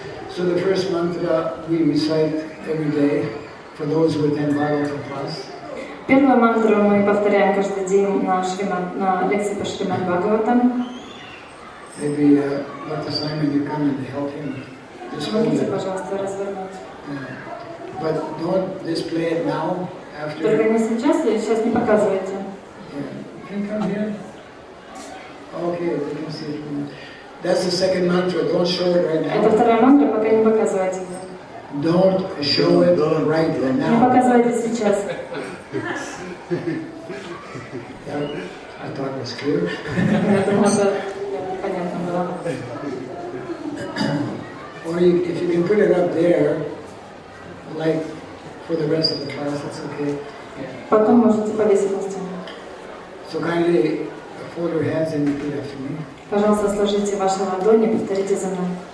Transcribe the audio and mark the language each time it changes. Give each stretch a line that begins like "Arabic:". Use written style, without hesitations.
English: So the first mantra we recite every day for those who attend Bhagavatam class.
Russian: Первую мантру мы повторяем каждый день на лекции по Шримад Бхагаватам.
English: Maybe Dr. Simon, you come and help him.
Russian: Помогите, пожалуйста, развернуть.
English: But don't display it now. After.
Russian: Только не сейчас не показывайте.
English: Yeah. Can you come here? Okay, we can see it. That's the second mantra. Don't show it right now.
Russian: Это вторая мантра, пока не показывайте.
English: Don't show it right now.
Russian: Не показывайте сейчас.
English: I thought it was clear.
Russian: Я думала, что понятно было.
English: Or if you can put it up there, like for the rest of the class, that's okay.
Russian: Потом можете повесить на стену.
English: So kindly fold your hands and repeat after me.
Russian: Пожалуйста, сложите ваши ладони и повторите за мной.